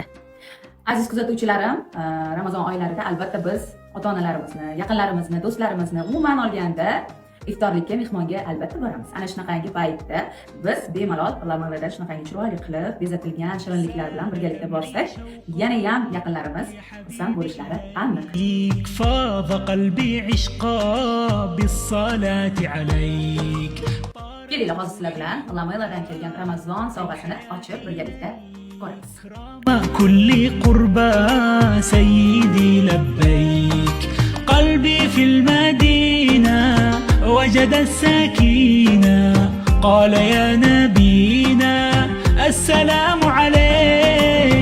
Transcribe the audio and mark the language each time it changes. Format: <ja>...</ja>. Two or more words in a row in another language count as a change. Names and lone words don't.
<uz>Aziz kuzatuvchilarim, Ramazon oylarida albatta biz ota-onalarimizni, yaqinlarimizni, do'stlarimizni umuman olganda iftorlikka, mehmonga albatta boramiz. Ana shunaqangi paytda biz bemalol Lamelladan shunaqangi chiroyli qilib bezatilgan shirinliklar bilan birgalikda borsak, yana ham yaqinlarimiz xursand bo'lishlari aniq.</uz> <ar>فاض قلبي عشقا بالصلاة عليك.</ar> <uz>Kelinglar, hozir sizlar bilan Lamelladan kelgan Ramazon sovg'asini ochib birgalikda ko'ramiz.</uz> <ar>كل قربى سيدي لبيك. قلبي في المدينة وجد السكينة. قال يا نبينا السلام عليك.</ar>